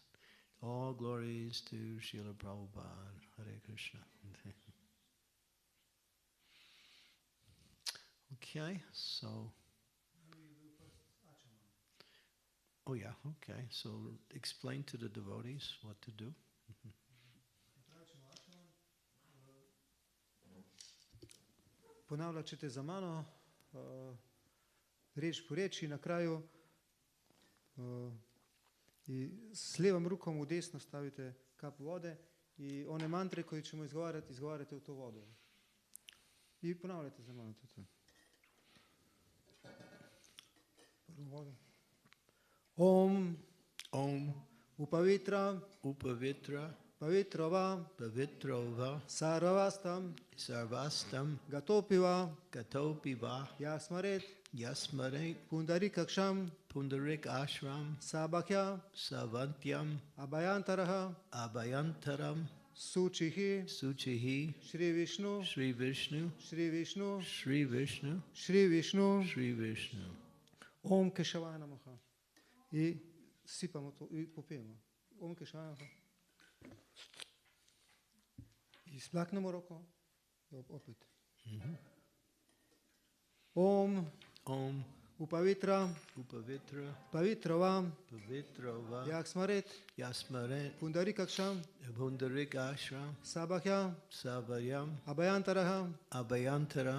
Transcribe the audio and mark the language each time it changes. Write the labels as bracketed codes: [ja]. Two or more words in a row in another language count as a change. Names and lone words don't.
[en] All glories to Srila Prabhupada. Hare Krishna. Okay, so... Oh yeah, okay. So explain to the devotees what to do. [hr] Ponavljat ćete za mano, reč po reči, na kraju i s levom rukom v desno stavite kap vode i one mantre koje ćemo izgovarati, izgovarate v to vodo. I ponavljate za mano. Prvo vodo. [sa] Om, Om, upavitra, Upavitra, pavitrova, Pavitrova, sarvastam, Sarvastam, gatopiva, Gatopiva, yasmaret, Yasmare, pundarikaksham, Pundarik Ashram, sabakya, Savantyam, abhayantaraha, Abhayantaram, suchihi, Suchihi, Shri Vishnu, Sri Vishnu, Shri Vishnu, Sri Vishnu, Shri Vishnu, Sri Vishnu. Om Keshavaya Namaha. [hr] I sipamo to i popijemo. [sa] Om Keshavaya Namaha. [hr] I splaknemo roko. Opet. [sa] Om Om, upavitra, Upavitra, pavitrova, Pavitrova, yaksmaret, Yasmare, pundarikaksham, Pundarik Ashram, sabakya, Savayam, abhayantaraha, Abhayantara,